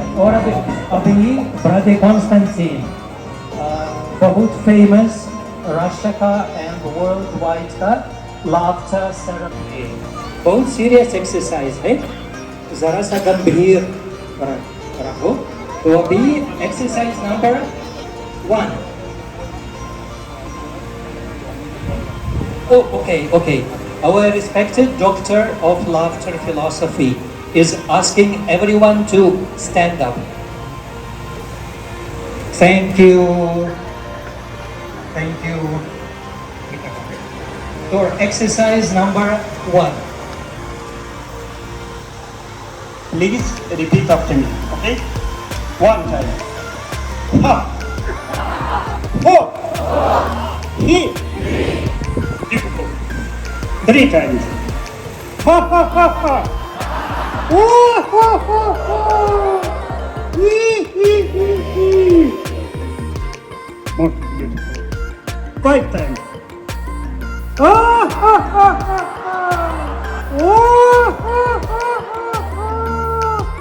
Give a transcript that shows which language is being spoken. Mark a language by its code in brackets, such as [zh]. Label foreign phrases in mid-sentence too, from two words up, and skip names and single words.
[hi] और अभी ब्रदर कॉन्स्टेंटीन, बहुत फेमस रशिया का [en] and world wide [hi] का [en] laughter ceremony, [hi] बहुत [en] serious exercise [hi] है, जरा सा गंभीर रखो। तो अभी [en] exercise number [hi] 1। [en] Oh, okay. Our respected doctor of laughter philosophy is asking everyone to stand up. Thank you. For exercise number 1. Please repeat after me, okay? 1 time. Ha! Ho! He! 3 times. Ha ha ha ha! Oh ha ha ha! Hee! More beautiful. 5 times. Ah ha ha ha ha! Oh ha ha ha ha!